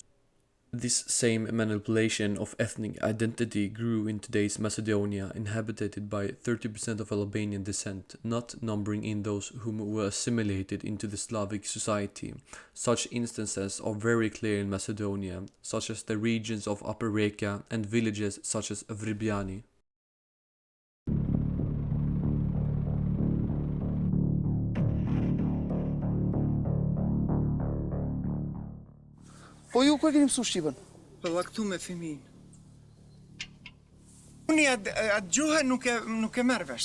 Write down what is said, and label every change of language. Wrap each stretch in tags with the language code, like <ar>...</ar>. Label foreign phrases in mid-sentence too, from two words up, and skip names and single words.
<en>This same manipulation of ethnic identity grew in today's Macedonia, inhabited by 30% of Albanian descent, not numbering in those whom were assimilated into the Slavic society. Such instances are very clear in Macedonia, such as the regions of Upper Reka and villages such as Vribiani.</en> <sq>Po ju ku e keni mësu Shqipen? Po vaktu me fëmijin. Unë atë gjuhë nuk e merr vesh.</sq>